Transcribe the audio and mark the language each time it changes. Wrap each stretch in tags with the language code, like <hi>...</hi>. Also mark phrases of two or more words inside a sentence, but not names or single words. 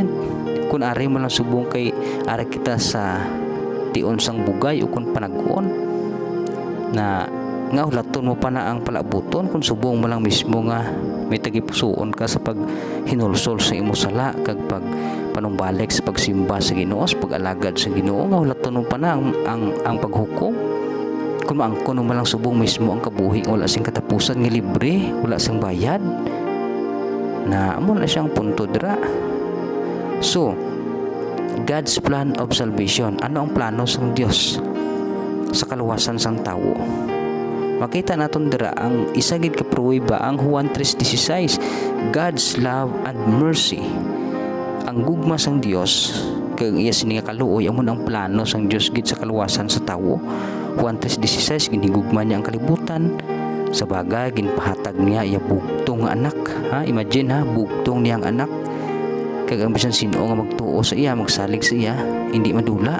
<hil>Kung ari mo lang subong kay ari kita sa tion sang bugay o kung panag-on na nga ahulaton mo pa na ang palabuton kung subong mo lang mismo nga may tagipusoon ka sa pag hinulsol sa imo sala kag pag panumbalik sa pagsimba sa Ginoo, sa pag-alagad sa Ginoo, nga ahulaton mo pa na ang paghukom. Kung maangkon mo lang subong mismo ang kabuhi wala sing katapusan nga libre, wala sing bayad, na amo na siyang punto dira.</hil> <en>So God's plan of salvation,</en> <hil>ano ang plano sang Dios sa kaluwasan sang tawo? Makita naton dira ang isa gid ka pruweba ang Juan 3:16,</hil> <en>God's love and mercy.</en> <hil>Ang gugma sang Dios kag iya sini nga kaluoy amo ang plano sang Dios gid sa kaluwasan sa tawo. Juan 3:16 ginhigugma niya ang kalibutan. Sa bagay ginpahatag niya iya bugtong nga anak. Imagine bugtong niyang anak. Kag ang bisan sino nga magtuo sa iya, magsalig sa iya, hindi madula.</hil>